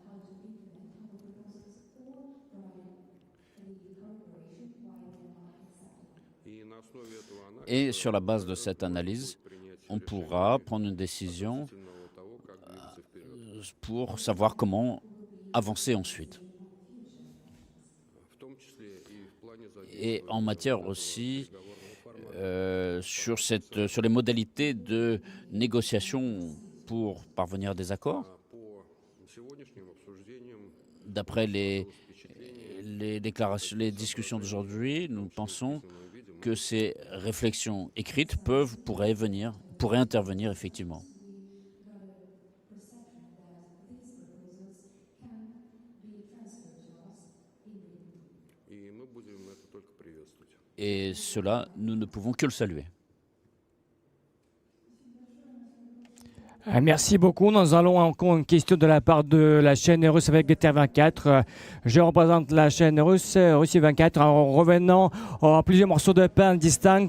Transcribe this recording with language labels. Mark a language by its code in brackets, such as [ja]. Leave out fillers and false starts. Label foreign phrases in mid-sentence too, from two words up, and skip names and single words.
[ru] и на основе этого анализа [fr] Et sur la base de cette analyse, on pourra prendre une décision [ru] того, как двигаться вперед. [fr] pour savoir comment avancer ensuite. [ru] В том числе и в плане [fr] Et en matière aussi sur les modalités de négociation pour parvenir à des accords. [ru] по сегодняшним обсуждениям [fr] D'après les déclarations, les discussions d'aujourd'hui, nous pensons que ces réflexions écrites pourraient intervenir effectivement. [ru] и мы будем это только приветствовать. [fr] Et cela, nous ne pouvons que le saluer. Merci beaucoup. Nous allons encore une question de la part de la chaîne russe avec GTR24. Je représente la chaîne russe, Russie 24, en revenant à plusieurs morceaux de pain distincts.